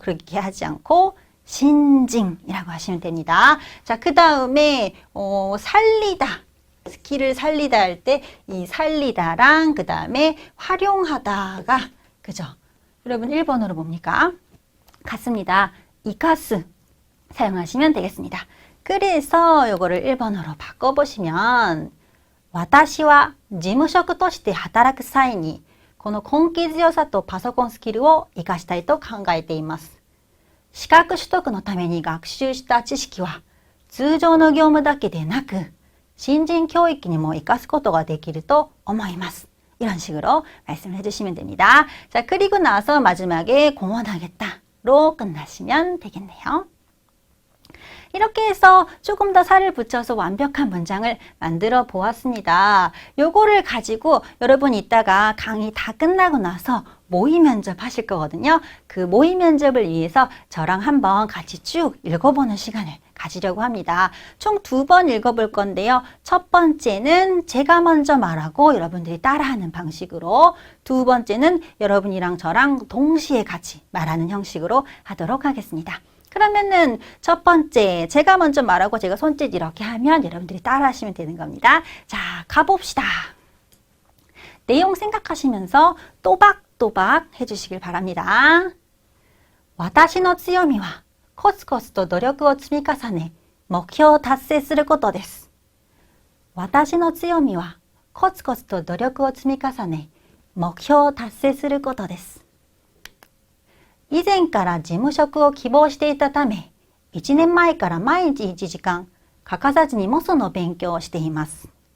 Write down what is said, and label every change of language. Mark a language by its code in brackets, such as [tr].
[ko] 그렇게 하지 않고 신징이라고 하시면 됩니다. 자, 그 다음에 살리다. 스킬을 살리다 할 때 이 살리다랑 그 다음에 활용하다가 그죠? 여러분 일본어로 뭡니까? 같습니다. 이카스 사용하시면 되겠습니다. 그래서 요거를 1번으로 바꿔보시면 [ja] 私は事務職として働く際にこの根気強さとパソコンスキルを活かしたいと考えています。資格取得のために学習した知識は通常の業務だけでなく新人教育にも活かすことができると思います. [ko] 이런 식으로 말씀을 해주시면 됩니다. 자, 그리고 나서 마지막에 공헌하겠다로 끝나시면 되겠네요. 이렇게 해서 조금 더 살을 붙여서 완벽한 문장을 만들어 보았습니다. 요거를 가지고 여러분 이따가 강의 다 끝나고 나서 모의 면접 하실 거거든요. 그 모의 면접을 위해서 저랑 한번 같이 쭉 읽어보는 시간을 가지려고 합니다. 총 2번 읽어볼 건데요. 첫 번째는 제가 먼저 말하고 여러분들이 따라하는 방식으로, 두 번째는 여러분이랑 저랑 동시에 같이 말하는 형식으로 하도록 하겠습니다. 그러면은 첫 번째, 제가 먼저 말하고 제가 손짓 이렇게 하면 여러분들이 따라 하시면 되는 겁니다. 자, 가봅시다. 내용 생각하시면서 또박또박 해주시길 바랍니다. [ja] 私の強みはコツコツと努力を積み重ね、目標を達成することです。私の強みはコツコツと努力を積み重ね、目標を達成することです。以前から事務職を希望していたため、1年前から毎日1時間、欠かさずにモソの勉強をしています。